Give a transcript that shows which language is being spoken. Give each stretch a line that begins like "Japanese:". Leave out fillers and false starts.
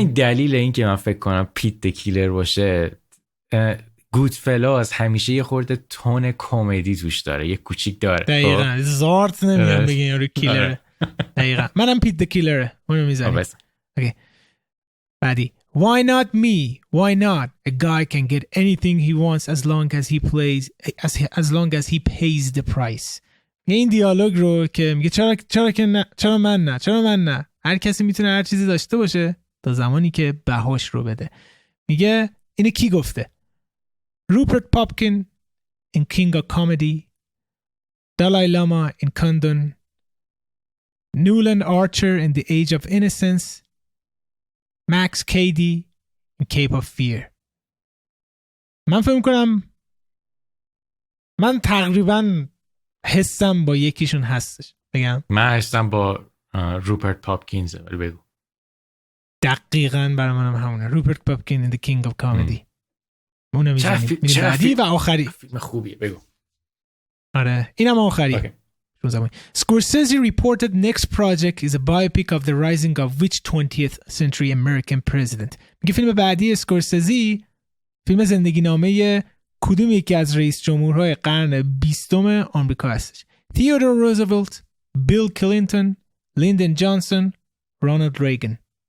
Persian: این دلیل این که من فکر کنم پیت the Killer باشه، گودفلاس همیشه یه خورده تون کمدی توش داره، یه کوچیک داره. دقیقاً زارت نمیگم بگین یارو کیلره. دقیقاً منم پیت the Killer اونو میزنم. اوکی بعدی.
English: Why not me? Why not? A guy can get anything he wants as long as he pays the price.
Persian: این دیالوگ رو که میگه چرا من نه؟ هر کسی میتونه هر چیزی داشته باشه تا زمانی که بهاش رو بده. میگه اینو کی گفته؟ Rupert Pupkin in King of Comedy، Dalai Lama in Kundun، Newland Archer in The Age of Innocence، Max Cady in Cape of Fear. من فکر میکنم من تقریبا حسم با یکیشون هستش. بگم من حسم با روپرت پاپکینز. ولی بگو. دقیقاً برای منم همونه. روپرت پاپکین in The King of Comedy. اونو میزنیم بعدی و آخری. فیلم خوبیه، بگو. آره اینم آخری.
English: Scorsese reported next project is a biopic of the rising of which 20th century American president.
Persian: میگه فیلم بعدی اسکورسزی فیلم زندگی نامه کدوم یکی از رئیس جمهورهای قرن 20 آمریکا هستش؟ تیودور روزولت، بیل کلینتون، لیندن جانسون، رونالد ریگن.